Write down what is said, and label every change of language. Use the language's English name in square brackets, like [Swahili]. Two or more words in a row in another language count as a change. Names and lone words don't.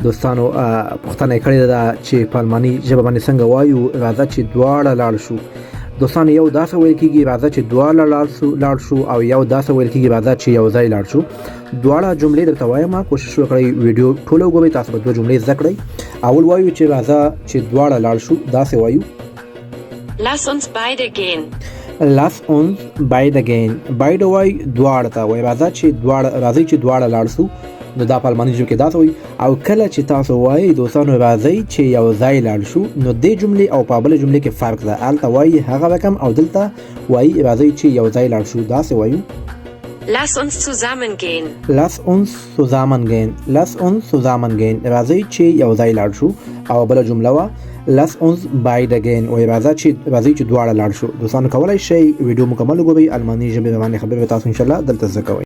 [Pashto] دوستانو پوښتنه یې کړې ده چې په الماني ژبه باندې څنګه وایو راځه چې دواړه لاړ شو. دوستانو یو داسې ویل کېږي راځه چې دواړه لاړ شو او یو داسې ویل کېږي راځه چې یو ځای لاړ شو. دواړه جملې درته وایم، کوشش وکړئ ویډیو ټوله وګورئ، تاسو به دوه جملې زده کړئ. اول وایو چې راځه چې دواړه لاړ شو، داسې وایو [German] Lass uns beide gehen. Lass uns beide gehen. [Pashto] beide وای دواړه ته وای راځي چې دواړه لاړ شو. نو دا په الماني ژبه کې دا وای. او کله چې تاسو وای دوستانو راځي چې یو ځای لاړ شو، نو دې جملې او په بل جملې کې فرق ده. الته وای هغه رقم او دلته وای راځي چې یو ځای لاړ شو. دا څه وایو؟ [German] Lass uns zusammen gehen. Lass uns zusammen gehen. Lass uns zusammen gehen. [Pashto] راځي چې یو ځای لاړ شو. او بل جمله وا [German] Lass uns beide gehen. [Pashto] وای راځي چې دواړه لاړ شو. دوستانو کولای شئ ویډیو مکمل وګورئ، الماني ژبه باندې خبرې تاسو [Arabic] ان شاء الله [Pashto] دلته زده کوئ.